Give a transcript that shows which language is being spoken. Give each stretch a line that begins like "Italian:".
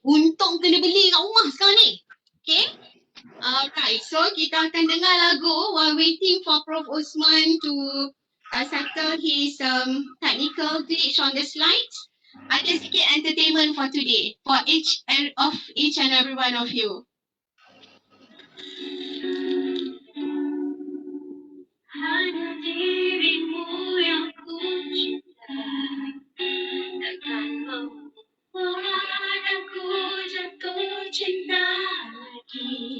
Malay: Untung kena beli kat rumah sekarang ni.
English: Okay. Alright, so kita akan dengar lagu while waiting for Prof. Osman to settle his technical glitch on the slides. Ada sikit entertainment for today for each and every one of you.
Malay: Hanya dirimu yang ku cinta, takkan membuat aku jatuh cinta lagi.